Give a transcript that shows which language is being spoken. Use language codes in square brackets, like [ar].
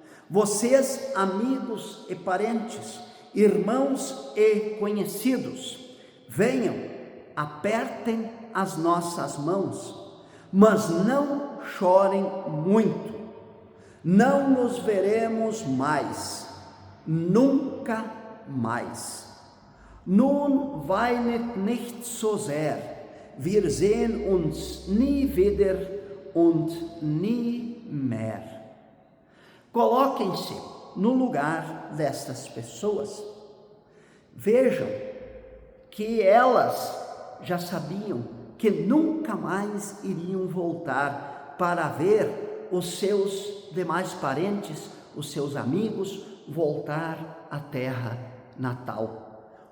[pt] Vocês, amigos e parentes, irmãos e conhecidos, venham, apertem as nossas mãos, mas não chorem muito. Não nos veremos mais, nunca mais. [de] Nun weinet nicht so sehr, wir sehen uns nie wieder und nie mehr. [pt] Coloquem-se no lugar destas pessoas. Vejam que elas já sabiam que nunca mais iriam voltar para ver os seus demais parentes, os seus amigos, voltar à terra natal.